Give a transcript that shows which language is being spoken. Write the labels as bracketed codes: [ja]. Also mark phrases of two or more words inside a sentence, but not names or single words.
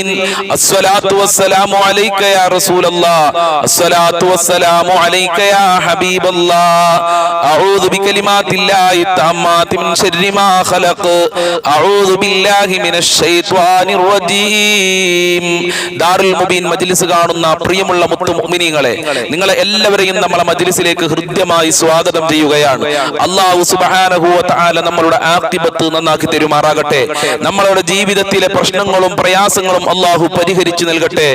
[ar] الصلاة والسلام عليك يا رسول الله. الصلاة والسلام عليك يا حبيب الله. أعوذ بكلمات الله التامات من شر ما خلق. أعوذ بالله من الشيطان الرجيم. [ml] ദാറുൽ മുബീൻ മജ്ലിസ് കാണുന്ന പ്രിയമുള്ള മുത്തു മുഅ്മിനീങ്ങളെ, നിങ്ങളെ എല്ലാവരെയും നമ്മുടെ മജ്ലിസിലേക്ക് ഹൃദ്യമായി സ്വാഗതം ചെയ്യുകയാണ്. [ar] الله سبحانه و تعالى [ml] നമ്മളുടെ ആഖിബത്ത് നന്നാക്കി തരുമാറാകട്ടെ. നമ്മളുടെ ജീവിതത്തിലെ പ്രശ്നങ്ങളും പ്രയാസങ്ങളും അല്ലാഹു പരിഹരിച്ചു നൽകട്ടെ.